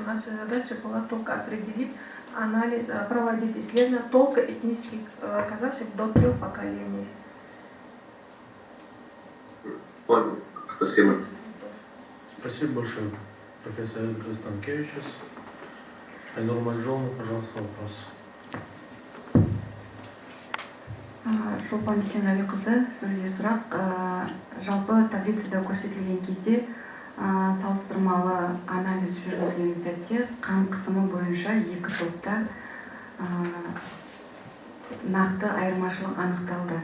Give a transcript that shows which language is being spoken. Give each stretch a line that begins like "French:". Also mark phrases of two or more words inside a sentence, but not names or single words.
Russian: Наша задача была только определить анализ, проводить исследования только этнических казашек до 3 поколений. Понял. Спасибо. Спасибо большое. профессор Эдгар Станкевичус. Айнур Мальжоловна, пожалуйста, вопрос.
Kazakh: Шолпан Бейсенғалиқызы, сізге сұрақ. Жалпы таблицада көрсетілген кезде салыстырмалы анализ жүргізген сәтте қан қысымы бойынша екі топта нақты айырмашылық анықталды.